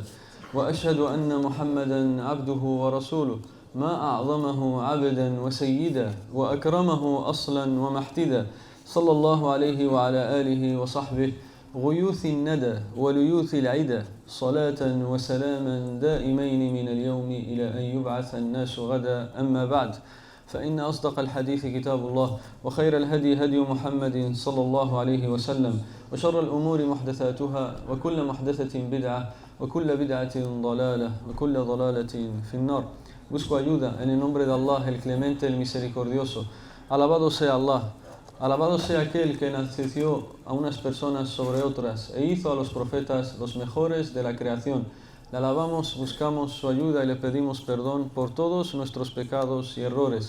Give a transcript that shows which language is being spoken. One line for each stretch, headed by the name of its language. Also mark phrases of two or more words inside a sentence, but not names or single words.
Arabic: وأشهد أن محمدا عبده ورسوله ما أعظمه عبدا وسيدا وأكرمه أصلا ومحتدا صلى الله عليه وعلى آله وصحبه غيوث الندى وليوث العدى صلاة وسلاما دائمين من اليوم إلى أن يبعث الناس غدا. أما بعد فإن أصدق الحديث كتاب الله وخير الهدي هدي محمد صلى الله عليه وسلم وشر الأمور محدثاتها وكل محدثة بدعة وكل بدعة ضلالة وكل ضلالة في النار.
Spanish: Busco ayuda en el nombre de Allah, el clemente, el misericordioso. Alabado sea Allah. Alabado sea aquel que enalteció a unas personas sobre otras e hizo a los profetas los mejores de la creación. Le alabamos, buscamos su ayuda y le pedimos perdón por todos nuestros pecados y errores.